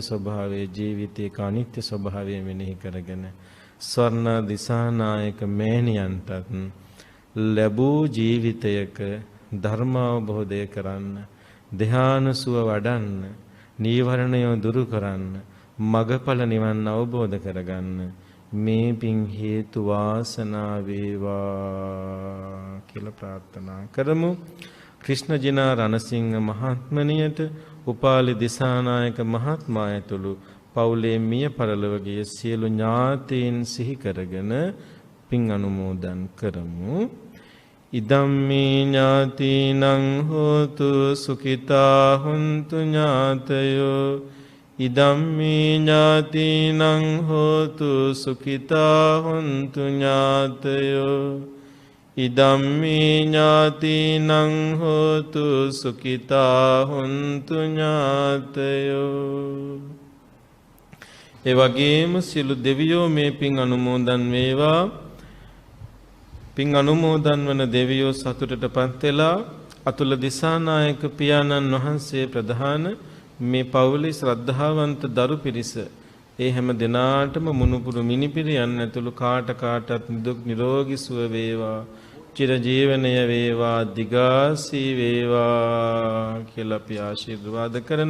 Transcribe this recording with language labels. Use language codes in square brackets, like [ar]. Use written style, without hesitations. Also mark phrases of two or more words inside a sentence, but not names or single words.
[si] ස්වභාවය, ජීවිතයේ අනිත්‍ය ස්වභාවය මෙනෙහි කරගෙන ස්වර්ණ දිසානායක මෑණියන්ටත් ලැබූ ජීවිතයක ධර්ම අවබෝධය කරන්න, ධ්‍යාන සුව වඩන්න, නීවරණය දුරු කරන්න, මගඵල නිවන් අවබෝධ කරගන්න මේ පින් හේතු වාසනා වේවා කියලා ප්‍රාර්ථනා කරමු. ක්‍රිෂ්ණජිනා රණසිංහ මහත්මනියට උපාලි දිසානායක මහත්මයා ඇතුළු පවුලේ මිය පරලොව ගිය සියලු ඥාතීන් සිහි කරගෙන පින් අනුමෝදන් කරමු. [pi] ඉදම්මේ ඥාතීනං හෝතු සුඛිතා හුන්තු ඥාතයෝ. ඉදම්මේ ඥාතීනං හෝතු සුඛිතා හුන්තු ඥාතයෝ. ඉදම්මේ ඥාතීනං හෝතු සුඛිතා හුන්තු ඥාතයෝ. [si] ඒ වගේම සියලු දෙවියෝ මේ පින් අනුමෝදන් වේවා. පින් අනුමෝදන් වන දෙවියෝ සතුටටපත් වෙලා අතුල දිසානායක පියාණන් වහන්සේ ප්‍රධාන මේ පවුලේ ශ්‍රද්ධාවන්ත දරු පිරිස ඒ හැම දිනාටම මුණුපුරු මිනිපිරියන් ඇතුළු කාටත් නිදුක් නිරෝගී සුව වේවා, චිරජීවනය වේවා, දිගාසී වේවා කියලා අපි ආශිර්වාද කරනවා.